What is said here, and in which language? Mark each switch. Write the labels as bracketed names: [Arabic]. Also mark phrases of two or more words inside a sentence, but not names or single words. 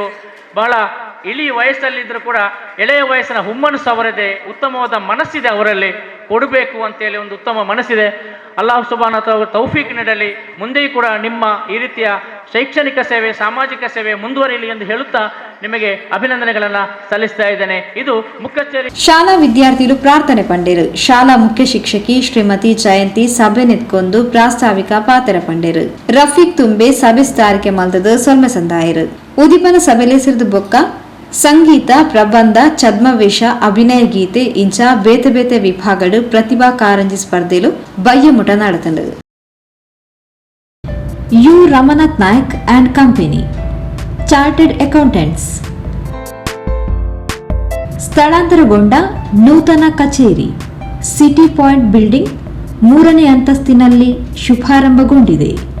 [Kannada] ಬಹಳ ಇಳಿ ವಯಸ್ಸಲ್ಲಿದ್ದರೂ ಕೂಡ ಎಳೆಯ ವಯಸ್ಸಿನ ಹುಮ್ಮನಸ್ಸು ಅವರದೇ, ಉತ್ತಮವಾದ ಮನಸ್ಸಿದೆ ಅವರಲ್ಲಿ, ಕೊಡಬೇಕು ಅಂತೇಳಿ ಒಂದು ಉತ್ತಮ ಮನಸ್ಸಿದೆ. [Arabic] الله سبحانه وتعالى [Kannada] ತೌಫೀಕ್ ನೀಡಲಿ. ಮುಂದೆಯೂ ಕೂಡ ನಿಮ್ಮ ಈ ರೀತಿಯ ಶೈಕ್ಷಣಿಕ ಸೇವೆ, ಸಾಮಾಜಿಕ ಸೇವೆ ಮುಂದುವರಿಯಲಿ ಎಂದು ಹೇಳುತ್ತಾ ನಿಮಗೆ ಅಭಿನಂದನೆಗಳನ್ನು ಸಲ್ಲಿಸ್ತಾ ಇದ್ದೇನೆ. ಇದು ಮುಕ್ಕಚ್ಚೇರಿ [Tulu] ಶಾಲಾ ವಿದ್ಯಾರ್ಥಿಗಳು ಪ್ರಾರ್ಥನೆ ಪಂಡೇರು. ಶಾಲಾ ಮುಖ್ಯ ಶಿಕ್ಷಕಿ ಶ್ರೀಮತಿ ಜಯಂತಿ ಸಭೆ ನೆತ್ಕೊಂಡು ಪ್ರಾಸ್ತಾವಿಕ ಪಾತ್ರ ಪಂಡೇರು. ರಫೀಕ್ ತುಂಬೆ ಸಭೆ ಸ್ಥಾರಿಕೆ ಮಲ್ತದ ಸೊಲ್ಮೆ ಸಂದಾಯರು. ಉದಿಪನ ಸಭೆಲೆ ಸಿರಿದು ಬೊಕ್ಕ ಸಂಗೀತ, ಪ್ರಬಂಧ, ಛದ್ಮವೇಷ, ಅಭಿನಯ ಗೀತೆ ಇಂಚ ಬೇತೆ ಬೇತೆ ವಿಭಾಗಗಳು ಪ್ರತಿಭಾ ಕಾರಂಜಿ ಸ್ಪರ್ಧೆಲು ಬಯ್ಯಮುಟ ನಡೆತಂಡು. [Kannada] ಯು ರಮನಾಥ್ ನಾಯಕ್ ಅಂಡ್ ಕಂಪನಿ ಚಾರ್ಟೆಡ್ ಅಕೌಂಟೆಂಟ್ಸ್ ಸ್ಥಳಾಂತರಗೊಂಡ ನೂತನ ಕಚೇರಿ ಸಿಟಿ ಪಾಯಿಂಟ್ ಬಿಲ್ಡಿಂಗ್ 3ನೇ ಅಂತಸ್ತಿನಲ್ಲಿ ಶುಭಾರಂಭಗೊಂಡಿದೆ.